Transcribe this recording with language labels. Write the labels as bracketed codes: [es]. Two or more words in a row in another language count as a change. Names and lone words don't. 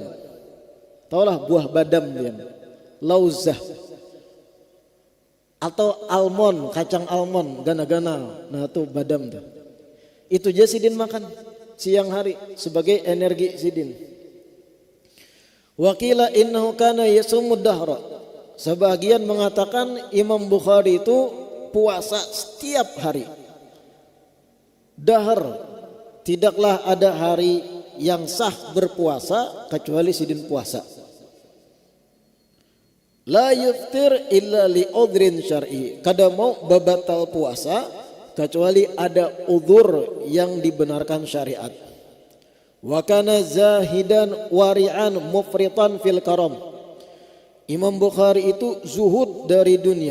[bjn] Taulah buah badam dia, lauzah atau almond, kacang almond, gana-gana. Nah itu badam tuh. Itu aja Sidin makan siang hari sebagai energi Sidin. [ar] وقيل إنه كان يصوم الدهر. [id] Sebagian mengatakan Imam Bukhari itu puasa setiap hari. Dahar, tidaklah ada hari yang sah berpuasa kecuali Sidin puasa. [ar] لا يفطر إلا لعذر شرعي. [bjn] Kada mau babatal puasa kecuali ada udzur yang dibenarkan syariat. [ar] وكان زاهدا ورعا مفرطا في الكرم. [id] Imam Bukhari itu zuhud dari dunia.